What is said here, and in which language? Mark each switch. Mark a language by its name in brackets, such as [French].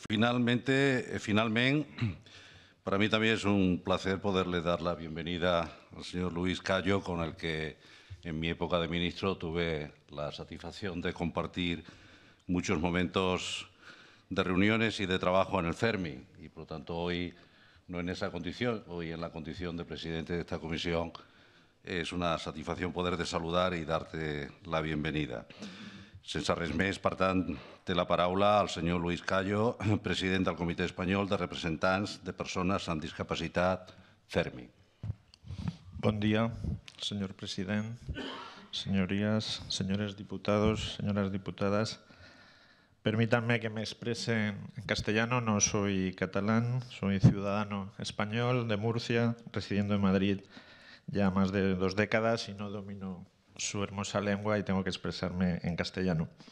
[Spanish] Finalmente, para mí también es un placer poderle dar la bienvenida al señor Luis Callo, con el que en mi época de ministro tuve la satisfacción de compartir muchos momentos de reuniones y de trabajo en el CERMI. Y por lo tanto hoy, no en esa condición, hoy en la condición de presidente de esta comisión, es una satisfacción poderte saludar y darte la bienvenida. [Catalan] Sense res més, per tant, té la paraula el senyor Luis Callo, president del Comitè Espanyol de Representants de Persones amb Discapacitat, CERMI. [Spanish] Buen día, señor presidente, señorías, señores diputados, señoras diputadas. Permítanme que me exprese en castellano. No soy catalán, soy ciudadano español de Murcia, residiendo en Madrid ya más de 2 décadas y no domino su hermosa lengua y tengo que expresarme en castellano.